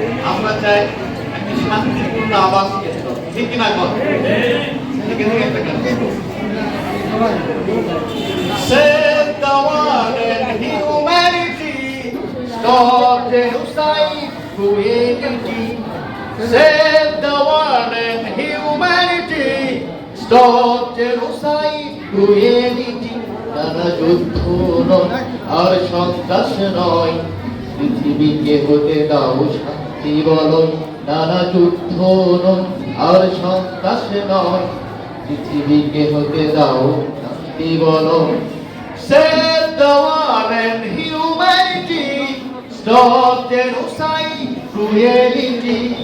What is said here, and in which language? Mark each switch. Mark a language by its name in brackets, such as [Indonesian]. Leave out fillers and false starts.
[Bangla] আমরা চাই একটি শান্তিপূর্ণ আবাস কেন্দ্র, ঠিক কিনা কর একটা [English] Save the world and humanity, stop genocide, cruelty. Save the world and humanity, stop genocide, cruelty. [Bangla] নানা যুদ্ধ নয় আর সন্ত্রাস নয়, পৃথিবীকে হতে দাও শান্তি বলয়। নানা যুদ্ধ নয় আর সন্ত্রাস নয়, পৃথিবীকে হতে দাও শান্তি বলয়। [English] Save the world and humanity, stop genocide, cruelty.